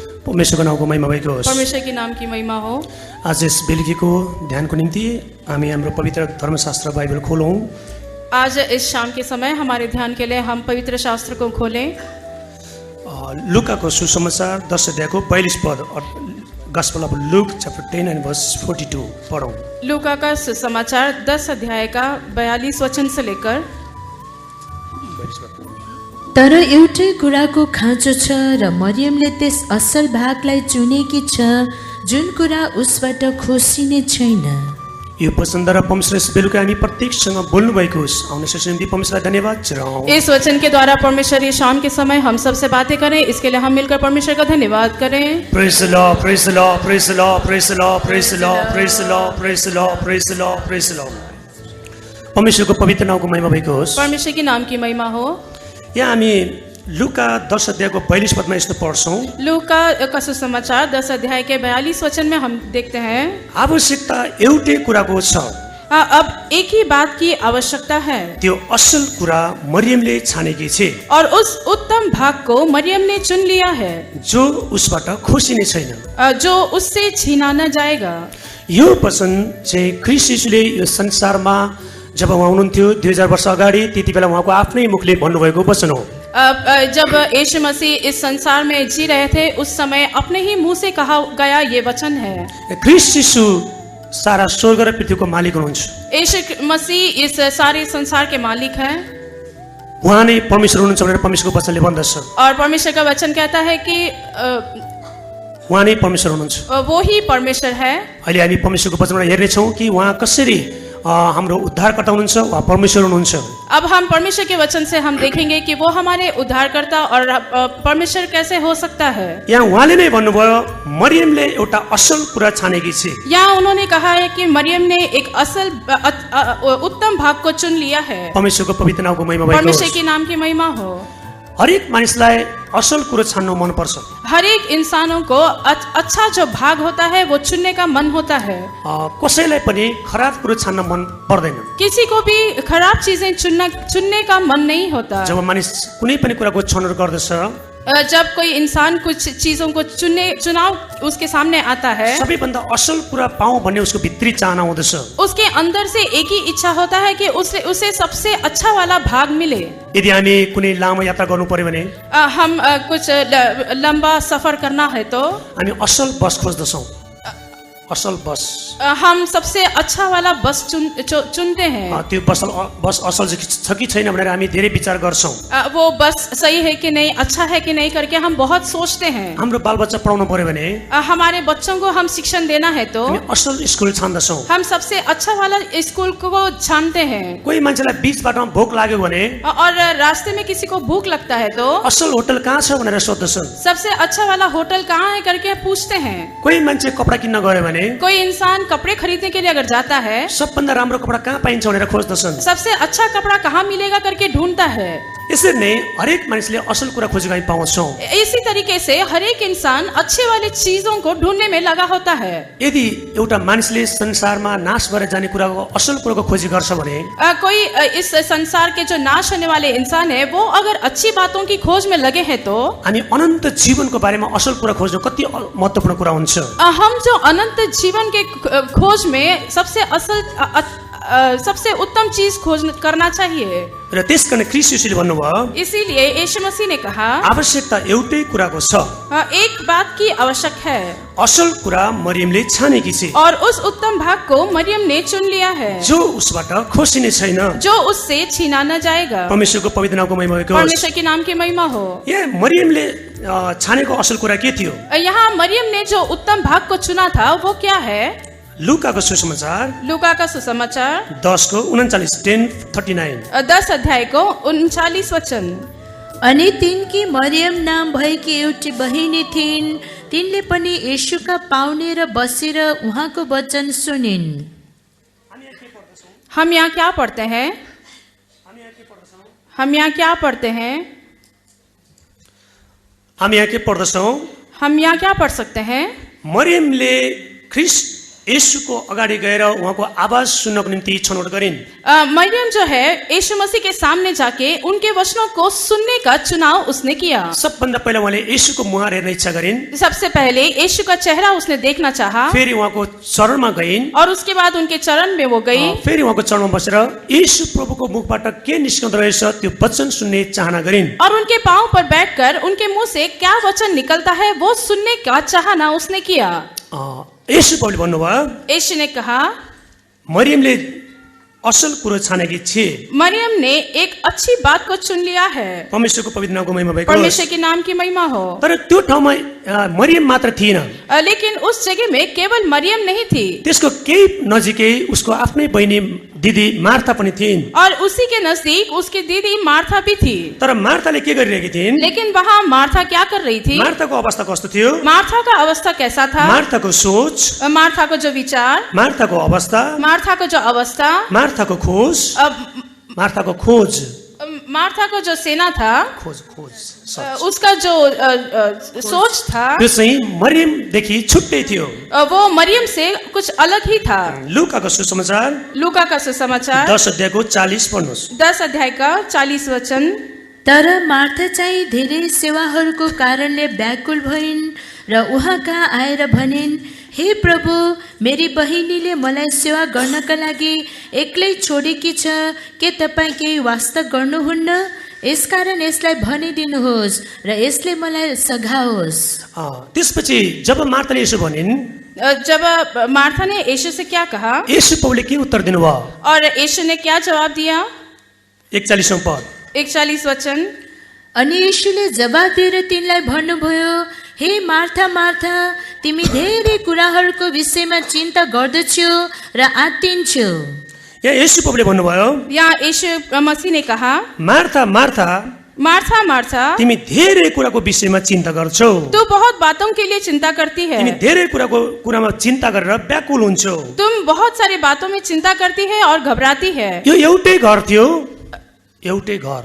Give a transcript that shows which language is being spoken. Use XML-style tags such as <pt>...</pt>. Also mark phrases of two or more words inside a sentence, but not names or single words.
<ne>परमेश्वरको नामको महिमा भएको होस्।</ne> <hi>परमेश्वर के नाम की महिमा हो।</hi> <ne>आज यस बेलुकीको ध्यानको निम्ति हामी हाम्रो पवित्र धर्मशास्त्र बाइबल खोलौँ।</ne> <hi>आज इस शाम के समय हमारे ध्यान के लिए हम पवित्र शास्त्र को खोलें।</hi> <ne>लुकाको सुसमाचार 10 अध्यायको 42 पद,</ne> <en>Gospel of Luke chapter 10 and verse 42 पढौँ।</en> <hi>लूका का सुसमाचार 10 अध्याय का 42 वचन से लेकर।</hi> <ne>तर एउटै कुराको खाँचो छ र मरियमले त्यस असल भागलाई चुनेकी छ जुन कुरा उसबाट खोसिने छैन। यो वचनद्वारा परमेश्वर बेलुका हामी प्रत्येकसँग बोल्नु भएको होस्। आउने सबै परमेश्वरलाई धन्यवाद चढाऊँ।</ne> <hi>इस वचन के द्वारा परमेश्वर ये शाम के समय हम सबसे बातें करें, इसके लिए हम मिलकर परमेश्वर का धन्यवाद करें।</hi> <en>Praise the Lord, Praise the Lord, Praise the Lord, Praise the Lord, Praise the Lord, Praise the Lord, Praise the Lord, Praise the Lord, Praise the Lord.</en> <ne>परमेश्वरको पवित्र नामको महिमा भएको होस्।</ne> <hi>परमेश्वर के नाम की महिमा हो।</hi> <ne>यहाँ हामी लुका 10 अध्यायको 42 पदमा यस्तो पढ्छौँ।</ne> <hi>लूका का सुसमाचार 10 अध्याय के 42 वचन में हम देखते हैं,</hi> <ne>आवश्यकता एउटै कुराको छ।</ne> <hi>अब एक ही बात की आवश्यकता है।</hi> <ne>त्यो असल कुरा मरियमले छानेकी छे</ne> <hi>और उस उत्तम भाग को मरियम ने चुन लिया है</hi> <ne>जो उसबाट खोसिने छैन,</ne> <hi>जो उससे छीना न जाएगा।</hi> <ne>यो वचन चाहिँ ख्रीष्ट यीशुले यो संसारमा जब उहाँ हुनुहुन्थ्यो 2000 वर्ष अगाडि, त्यति बेला उहाँको आफ्नै मुखले भन्नुभएको वचन हो।</ne> <hi>जब यीशु मसीह इस संसार में जी रहे थे, उस समय अपने ही मुंह से कहा गया ये वचन है।</hi> <ne>ख्रीष्ट यीशु सारा स्वर्ग र पृथ्वीको मालिक हुनुहुन्छ।</ne> <hi>यीशु मसीह इस सारे संसार के मालिक हैं।</hi> <ne>उहाँ नै परमेश्वर हुनुहुन्छ भनेर परमेश्वरको वचनले भन्दछ।</ne> <hi>और परमेश्वर का वचन कहता है कि</hi> <ne>उहाँ नै परमेश्वर हुनुहुन्छ।</ne> <hi>वो ही परमेश्वर है।</hi> <ne>अहिले हामी परमेश्वरको वचनबाट हेर्नेछौँ कि उहाँ कसरी हाम्रो उद्धारकर्ता हुनुहुन्छ, उहाँ परमेश्वर हुनुहुन्छ।</ne> <hi>अब हम परमेश्वर के वचन से हम देखेंगे कि वो हमारे उद्धारकर्ता और परमेश्वर कैसे हो सकता है।</hi> <ne>यहाँ उहाँले नै भन्नुभयो मरियमले एउटा असल कुरा छानेकी छे।</ne> <hi>यहाँ उन्होंने कहा है कि मरियम ने एक असल उत्तम भाग को चुन लिया है।</hi> <ne>परमेश्वरको पवित्र नामको महिमा भएको होस्।</ne> <hi>परमेश्वर के नाम की महिमा हो।</hi> <ne>हरेक मानिसलाई असल कुरो छान्नु मन पर्छ।</ne> <hi>हर एक इंसानों को अच्छा जो भाग होता है वो चुनने का मन होता है।</hi> <ne>कसैलाई पनि खराब कुरो छान्न मन पर्दैन।</ne> <hi>किसी को भी खराब चीजें चुनने का मन नहीं होता।</hi> <ne>जब मानिस कुनै पनि कुराको छनौट गर्दछ,</ne> <hi>जब कोई इंसान कुछ चीजों को चुनाव उसके सामने आता है,</hi> <ne>सबैभन्दा असल कुरा पाऊँ भन्ने उसको भित्री चाहना हुँदछ।</ne> <hi>उसके अंदर से एक ही इच्छा होता है कि उसे सबसे अच्छा वाला भाग मिले।</hi> <ne>यदि हामी कुनै लामो यात्रा गर्नु पर्यो भने,</ne> <hi>हम कुछ लंबा सफर करना है तो</hi> <ne>हामी असल बस खोज्दछौँ। असल बस,</ne> <hi>हम सबसे अच्छा वाला बस चुनते हैं।</hi> <ne>त्यो बस असल छ कि छैन भनेर हामी धेरै विचार गर्छौँ।</ne> <hi>वो बस सही है कि नहीं, अच्छा है कि नहीं करके हम बहुत सोचते हैं।</hi> <ne>हाम्रो बालबच्चा पढाउनु पर्यो भने,</ne> <hi>हमारे बच्चों को हम शिक्षण देना है तो</hi> <ne>हामी असल स्कुल छान्दछौँ।</ne> <hi>हम सबसे अच्छा वाला स्कूल को छानते हैं।</hi> <ne>कोही मान्छेलाई बीच बाटोमा भोक लाग्यो भने,</ne> <hi>और रास्ते में किसी को भूख लगता है तो</hi> <ne>असल होटल कहाँ छ भनेर सोध्दछन्।</ne> <hi>सबसे अच्छा वाला होटल कहाँ है करके पूछते हैं।</hi> <ne>कोही मान्छे कपडा किन्न गयो भने,</ne> <hi>कोई इंसान कपड़े खरीदने के लिए अगर जाता है,</hi> <ne>सबभन्दा राम्रो कपडा कहाँ पाइन्छ भनेर खोज्दछन्।</ne> <hi>सबसे अच्छा कपड़ा कहाँ मिलेगा करके ढूंढता है।</hi> <ne>यसरी नै हरेक मानिसले असल कुरा खोजेको हामी पाउँछौँ।</ne> <hi>इसी तरीके से हर एक इंसान अच्छे वाले चीजों को ढूंढने में लगा होता है।</hi> <ne>यदि एउटा मानिसले संसारमा नाश भएर जाने कुराको असल कुराको खोजी गर्छ भने,</ne> <hi>कोई इस संसार के जो नाश होने वाले इंसान है, वो अगर अच्छी बातों की खोज में लगे हैं तो</hi> <ne>हामी अनन्त जीवनको बारेमा असल कुरा खोज्नु कति महत्त्वपूर्ण कुरा हुन्छ।</ne> <hi>हम जो अनंत जीवन के खोज में सबसे उत्तम चीज खोज करना चाहिए।</hi> <ne>र त्यसकारण ख्रीष्ट यीशुले भन्नुभयो,</ne> <hi>इसीलिए यीशु मसीह ने कहा</hi> <ne>आवश्यकता एउटै कुराको छ।</ne> <hi>एक बात की आवश्यक है।</hi> <ne>असल कुरा मरियमले छानेकी छे</ne> <hi>और उस उत्तम भाग को मरियम ने चुन लिया है,</hi> <ne>जो उसबाट खोसिने छैन,</ne> <hi>जो उससे छीना न जाएगा।</hi> <ne>परमेश्वरको पवित्र नामको महिमा होस्।</ne> <hi>परमेश्वर के नाम की महिमा हो।</hi> <ne>यहाँ मरियमले छानेको असल कुरा के थियो?</ne> <hi>यहाँ मरियम ने जो उत्तम भाग को चुना था वो क्या है?</hi> <ne>लुकाको सुसमाचार,</ne> <hi>लूका का सुसमाचार 10:39 10 अध्याय को 39 वचन।</hi> <ne>अनि तिनकी मरियम नाम भएकी एउटी बहिनी थिइन्। तिनले पनि येशूका पाउने र बसेर उहाँको वचन सुनिन्।</ne> <hi>हम यहाँ क्या पढ़ते हैं? हम यहाँ क्या पढ़ते हैं?</hi> <ne>हामी यहाँ के पढ्दछौँ?</ne> <hi>हम यहाँ क्या पढ़ सकते हैं?</hi> <ne>मरियमले ख्रीष्ट येशूको अगाडि गएर उहाँको आवाज सुन्नको निम्ति छनौट गरिन्।</ne> <hi>मरियम जो है यीशु मसीह के सामने जाके उनके वचनों को सुनने का चुनाव उसने किया।</hi> <ne>सबभन्दा पहिला उहाँले येशूको मुहार हेर्न इच्छा गरिन्।</ne> <hi>सबसे पहले यीशु का चेहरा उसने देखना चाहा</hi> <ne>फेरि उहाँको चरणमा गइन्।</ne> <hi>और उसके बाद उनके चरण में वो गई</hi> <ne>फेरि उहाँको चरणमा बसेर येशू प्रभुको मुखबाट के निस्कँदो रहेछ त्यो वचन सुन्ने चाहना गरिन्।</ne> <hi>और उनके पांव पर बैठकर उनके मुंह से क्या वचन निकलता है वो सुनने का चाहना उसने किया।</hi> <ne>येशू प्रभुले भन्नुभयो,</ne> <hi>यीशु ने कहा</hi> <ne>मरियमले असल कुरो छानेकी छे।</ne> <hi>मरियम ने एक अच्छी बात को चुन लिया है।</hi> <ne>परमेश्वरको पवित्र नामको महिमा भएको होस्।</ne> <hi>परमेश्वर के नाम की महिमा हो।</hi> <ne>तर त्यो ठाउँमा मरियम मात्र थिएन।</ne> <hi>लेकिन उस जगह में केवल मरियम नहीं थी,</hi> <ne>त्यसको केही नजिकै उसको आफ्नै बहिनी दिदी मार्था पनि थिइन्।</ne> <hi>और उसी के नजदीक उसकी दीदी मार्था भी थी।</hi> <ne>तर मार्थाले के गरिरहेकी थिइन्?</ne> <hi>लेकिन वहाँ मार्था क्या कर रही थी?</hi> <ne>मार्थाको अवस्था कस्तो थियो?</ne> <hi>मार्था का अवस्था कैसा था?</hi> <ne>मार्थाको सोच,</ne> <hi>मार्था को जो विचार,</hi> <ne>मार्थाको अवस्था,</ne> <hi>मार्था को जो अवस्था,</hi> <ne>मार्थाको खोज, मार्थाको खोज,</ne> <hi>मार्था को जो सेना था,</hi> <ne>खोज</ne> <hi>उसका जो सोच था</hi> <ne>त्यो चाहिँ मरियमदेखि छुट्टै थियो।</ne> <hi>वो मरियम से कुछ अलग ही था।</hi> <ne>लुकाको सुसमाचार</ne> <hi>लूका का सुसमाचार</hi> <ne>10 अध्यायको 40 पढ्नुहोस्।</ne> <hi>10 अध्याय का 40 वचन।</hi> <ne>तर मार्था चाहिँ धेरै सेवाहरूको कारणले व्याकुल भइन् र उहाँ कहाँ आएर भनिन्, हे प्रभु, मेरी बहिनीले मलाई सेवा गर्नका लागि एक्लै छोडेकी छ, के तपाईँ केही वास्ता गर्नुहुन्न? यसकारण यसलाई भनिदिनुहोस् र यसले मलाई सघाओस्। त्यसपछि जब मार्थाले यसो भनिन्,</ne> <hi>जब मार्था ने यीशु से क्या कहा,</hi> <ne>येशू प्रभुले के उत्तर दिनुभयो?</ne> <hi>और यीशु ने क्या जवाब दिया?</hi> <ne>41औं पद</ne> <hi>41 वचन।</hi> <ne>अनि यीशुले जवाब दिएर तिनलाई भन्नुभयो, हे मार्था मार्था, तिमी धेरै कुराहरूको विषयमा चिन्ता गर्दछौ र आत्तिन्छौ। यहाँ येशू प्रभुले भन्नुभयो,</ne> <hi>यहाँ यीशु मसीह ने कहा, मार्था मार्था, मार्था मार्था,</hi> <ne>तिमी धेरै कुराको विषयमा चिन्ता गर्छौ।</ne> <hi>तू बहुत बातों के लिए चिंता करती है।</hi> <ne>तिमी धेरै कुरामा चिन्ता गरेर व्याकुल हुन्छौ।</ne> <hi>तुम बहुत सारी बातों में चिंता करती है और घबराती है।</hi> <ne>यो एउटै घर थियो, एउटै घर,</ne>